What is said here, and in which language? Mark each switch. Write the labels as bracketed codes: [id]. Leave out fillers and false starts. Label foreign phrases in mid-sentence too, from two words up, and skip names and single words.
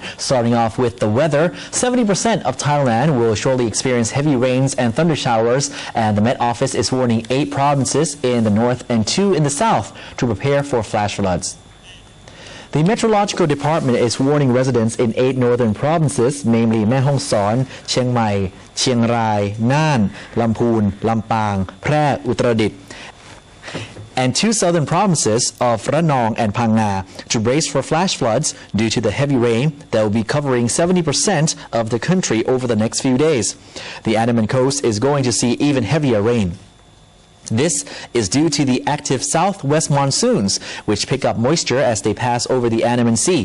[en] Starting off with the weather, 70% of Thailand will shortly experience heavy rains and thunder showers, and the Met Office is warning 8 provinces in the north and 2 in the south to prepare for flash floods. The Meteorological Department is warning residents in 8 northern provinces, namely Mae Hong Son, Chiang Mai, Chiang Rai, Nan, Lamphun, Lampang, Phrae, Uttaradit, and 2 southern provinces of Ranong and Phang Nga to brace for flash floods due to the heavy rain that will be covering 70% of the country over the next few days. The Andaman coast is going to see even heavier rain. This is due to the active southwest monsoons, which pick up moisture as they pass over the Andaman Sea.